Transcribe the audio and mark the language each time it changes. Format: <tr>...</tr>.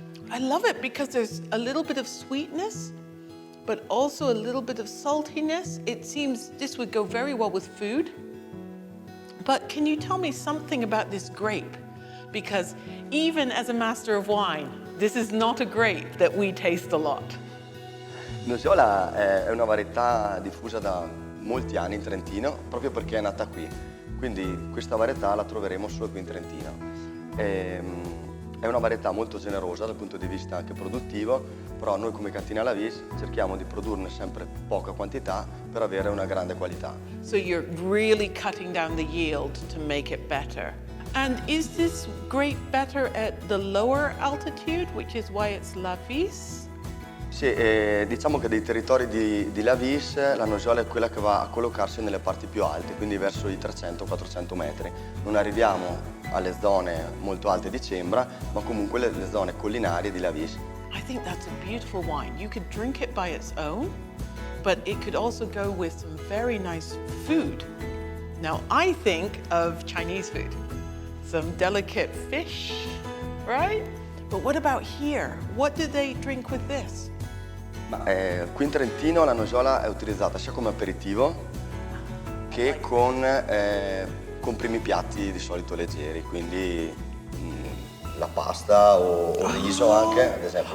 <en>I love it because there's a little bit of sweetness, but also a little bit of saltiness. It seems this would go very well with food. But can you tell me something about this grape? Because even as a master of wine, this is not a grape that we taste a lot.</en> <it>Il Nosiola è una varietà diffusa da molti anni in Trentino, proprio perché è nata qui. Quindi questa varietà la troveremo solo qui in Trentino. È una varietà molto generosa dal punto di vista anche produttivo, però noi come cantina alla vis cerchiamo di produrne sempre poca quantità per avere una grande qualità.</it> <en>So you're really cutting down the yield to make it better. And is this grape better at the lower altitude, which is why it's La Vis?</en> <it>Sì, diciamo che dei territori di La Vis la Nosiola è quella che va a collocarsi nelle parti più alte, quindi verso i 300-400 metri. Non arriviamo alle zone molto alte di Cembra, ma comunque le zone collinari di La Vis.</it> <en>I think that's a beautiful wine. You could drink it by its own, but it could also go with some very nice food. Now, I think of Chinese food. Some delicate fish, right? But what about here? What do they drink with this?</en> <it>Qui in Trentino la nojola è utilizzata sia come aperitivo che con primi piatti di solito leggeri, quindi la pasta o riso anche, ad esempio.</it>